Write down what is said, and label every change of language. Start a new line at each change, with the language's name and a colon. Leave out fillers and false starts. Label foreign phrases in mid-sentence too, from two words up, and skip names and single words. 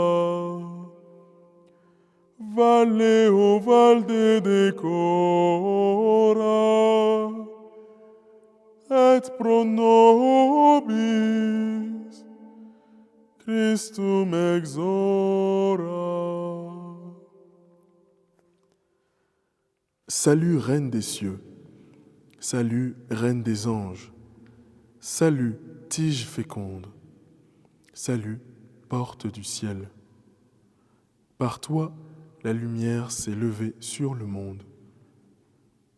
Latin: Valle o valde decora, et pro nobis Christum exora.
French: Salut, Reine des cieux, salut, Reine des anges, salut, tige féconde, salut, porte du ciel. Par toi, la lumière s'est levée sur le monde.